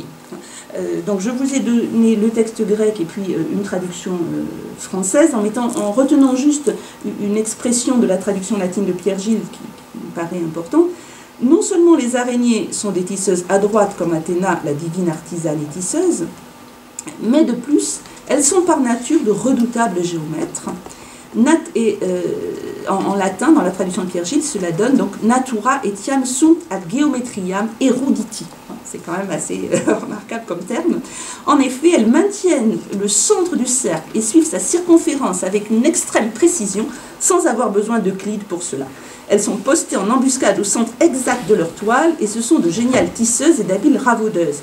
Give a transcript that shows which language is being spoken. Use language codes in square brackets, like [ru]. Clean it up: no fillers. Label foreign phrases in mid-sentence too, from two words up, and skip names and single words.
[fr] Donc je vous ai donné le texte grec et puis une traduction française, en retenant juste une expression de la traduction latine de Pierre Gilles qui me paraît importante. Non seulement les araignées sont des tisseuses adroites comme Athéna, la divine artisane et tisseuse, mais de plus, elles sont par nature de redoutables géomètres. En latin, dans la traduction de Pierre Gilles, cela donne donc [la] natura etiam sunt ad geometriam eruditi. [fr] C'est quand même assez remarquable comme terme. En effet, elles maintiennent le centre du cercle et suivent sa circonférence avec une extrême précision, sans avoir besoin d'Euclide pour cela. Elles sont postées en embuscade au centre exact de leur toile et ce sont de géniales tisseuses et d'habiles ravaudeuses.